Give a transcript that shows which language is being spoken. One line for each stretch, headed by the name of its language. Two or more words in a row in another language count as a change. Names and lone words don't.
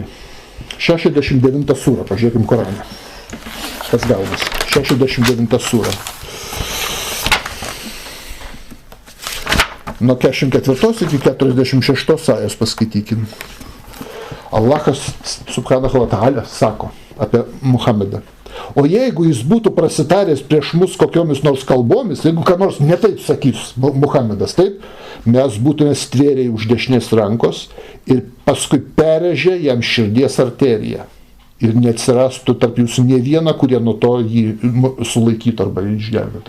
Lithuanian: 69 sūra, pažiūrėkim Koraną. Kas gaunasi? 69 sūra. Nuo 44 iki 46 ajos paskaitykim. Allahas
Arabic: سبحانه وتعالى
Lithuanian: sako apie Muhamedą. O jeigu jis būtų prasitaręs prieš mus kokiomis nors kalbomis, jeigu ką nors netaip sakys Muhamedas, taip, mes būtume stvėrę už dešinės rankos ir paskui perrėžę jam širdies arteriją. Ir neatsirastų tarp jūsų ne viena, kurie nuo to jį sulaikytų arba išgelbėtų.